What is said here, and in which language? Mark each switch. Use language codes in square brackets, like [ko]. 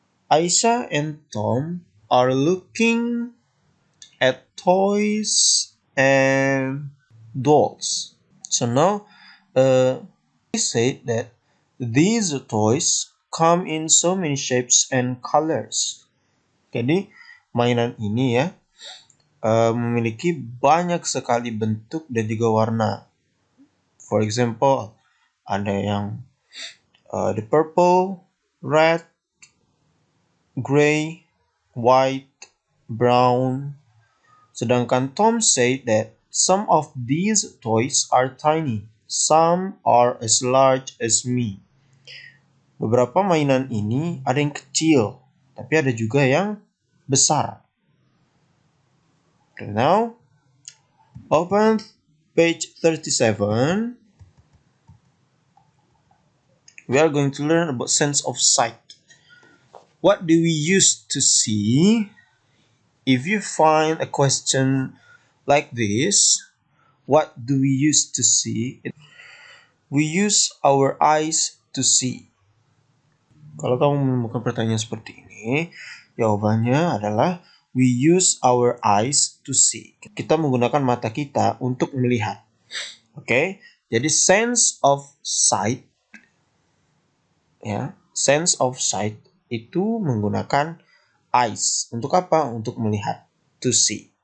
[en] Aisha and Tom are looking at toys and dolls. So now we say that these toys come in so many shapes and colors. [id] Jadi mainan ini ya memiliki banyak sekali bentuk dan juga warna. [en] For example, [id] ada yang [en] the purple, red, gray, white, brown. [id] Sedangkan [en] Tom said that some of these toys are tiny, some are as large as me. [id] Beberapa mainan ini ada yang kecil, tapi ada juga yang besar. [en] Okay, now, open page 37. We are going to learn about sense of sight. What do we use to see? If you find a question like this, what do we use to see? We use our eyes to see. [id] Kalau kamu menemukan pertanyaan seperti ini, jawabannya adalah [en] we use our eyes to see. [id] Kita menggunakan mata kita untuk melihat. Oke, jadi sense of sight, ya, sense of sight itu menggunakan eyes. Untuk apa? Untuk melihat. [en] To see.